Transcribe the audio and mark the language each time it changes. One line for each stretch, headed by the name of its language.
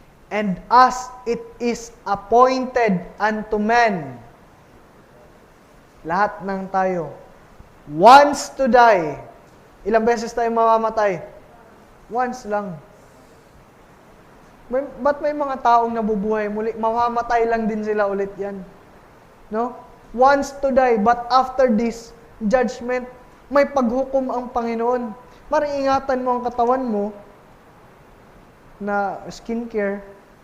English: And as it is appointed unto men,
Filipino: lahat ng tayo,
English: once to die.
Filipino: Ilang beses tayo mamamatay? Once lang. Ba't may mga taong nabubuhay muli? Mamamatay lang din sila ulit yan. No?
English: Once to die, but after this, judgment,
Filipino: may paghukom ang Panginoon. Mariingatan mo ang katawan mo na skincare.